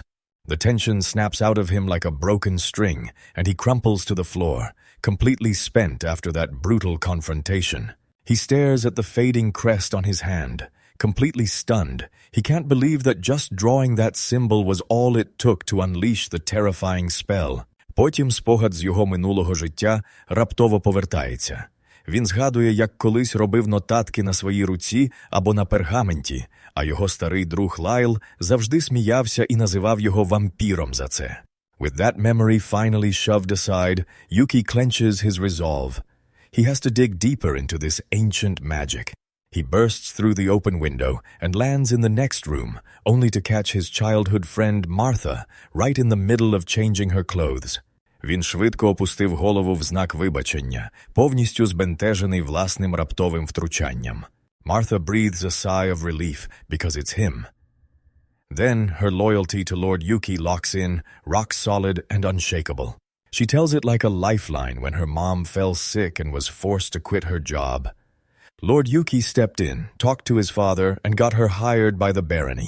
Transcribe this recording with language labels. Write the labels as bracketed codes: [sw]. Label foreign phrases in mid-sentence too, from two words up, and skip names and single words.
[en] The tension snaps out of him like a broken string, and he crumples to the floor, completely spent after that brutal confrontation. He stares at the fading crest on his hand, completely stunned. He can't believe that just drawing that symbol was all it took to unleash the terrifying spell. [uk] Потім спогад з його минулого життя раптово повертається. Він згадує, як колись робив нотатки на своїй руці або на пергаменті, а його старий друг Лайл завжди сміявся і називав його вампіром за це. [en] With that memory finally shoved aside, Yuki clenches his resolve. He has to dig deeper into this ancient magic. He bursts through the open window and lands in the next room, only to catch his childhood friend Martha right in the middle of changing her clothes. [uk] Він швидко опустив голову в знак вибачення, повністю збентежений власним раптовим втручанням. [en] Martha breathes a sigh of relief because it's him. Then her loyalty to Lord Yuki locks in, rock solid and unshakable. She tells it like a lifeline when her mom fell sick and was forced to quit her job. Lord Yuki stepped in, talked to his father, and got her hired by the barony.